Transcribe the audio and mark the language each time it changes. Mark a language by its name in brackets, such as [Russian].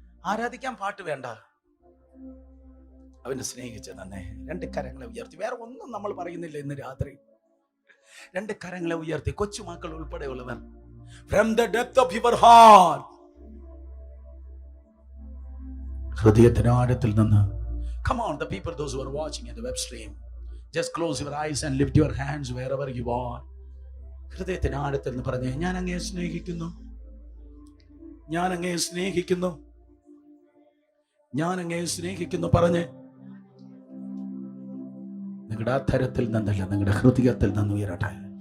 [Malayalam] ആരാധിക്കാൻ പാട്ട് വേണ്ട, അവനെ സ്നേഹിച്ചു നിന്നെ. 2 കരങ്ങളെ ഉയർത്തി, വേറെ ഒന്നും നമ്മൾ പറയുന്നില്ല. ഇന്ന് രാത്രി 2 കരങ്ങളെ ഉയർത്തി, കൊച്ചുമക്കൾ ഉൾപ്പെടെയുള്ളവർ, [English] from the depth of your heart, [Malayalam] ഹൃദയത്തിന്റെ ആഴത്തിൽ നിന്ന്. [English] Come on, the people, those who are watching in the web stream, just close your eyes and lift your hands wherever you are. [Malayalam] ഹൃദയത്തിന്റെ ആഴത്തിൽ നിന്ന് പറഞ്ഞേ, ഞാൻ അങ്ങയെ സ്നേഹിക്കുന്നു, ഞാൻ അങ്ങയെ സ്നേഹിക്കുന്നു, ഞാൻ അങ്ങയെ സ്നേഹിക്കുന്നു പറഞ്ഞേ. നിങ്ങളുടെ അധരത്തിൽ നിന്നല്ല, നിങ്ങളുടെ ഹൃദയത്തിൽ നിന്ന് ഉയരട്ടെ.